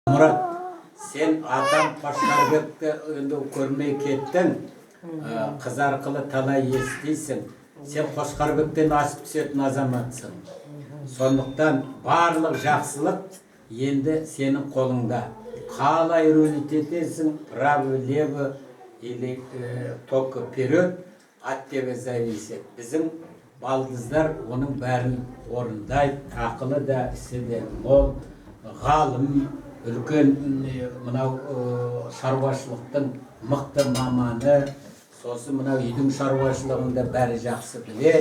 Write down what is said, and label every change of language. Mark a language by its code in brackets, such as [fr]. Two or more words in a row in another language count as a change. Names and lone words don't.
[kk] Murat, sen атам Қошқарбекті енді көрмей кеттің, қыз арқылы талай естисің. Сен Қошқарбектен асып түсетін азаматсың. Сондықтан барлық жақсылық енді сенің қолыңда. Қалай рөлететесің, [ru] право-лево или только вперед, от тебе зависит. [kk] Біздің балдыздар оның бәрін орындайды, ақылы да, ісі де мол, ғалым, үлкен мынау шаруашылықтың мықты маманы, сосын мынау үйдің шаруашылығында бәрі жақсы біледі.